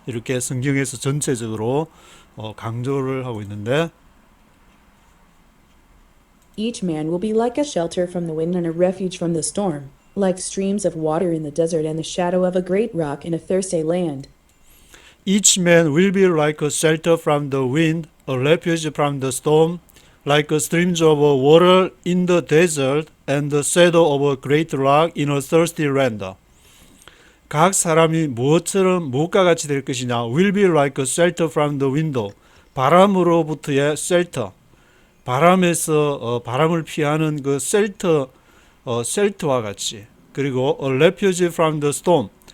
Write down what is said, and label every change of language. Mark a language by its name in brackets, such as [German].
[Korean] 이렇게 성경에서 전체적으로 강조를 하고 있는데 [English] Each man will be like a shelter from the wind and a refuge from the storm, like streams of water in the desert and the shadow of a great rock in a thirsty land. Each man will be like a shelter from the wind, a refuge from the storm, like streams of water in the desert and the shadow of a great rock in a thirsty land. [Korean] 각 사람이 무엇과 같이 될 것이냐? [English] Will be like a shelter from the window. [Korean] 바람으로부터의 shelter. 바람에서 바람을 피하는 그 셀터와 같이. [English] 그리고 a refuge from the storm.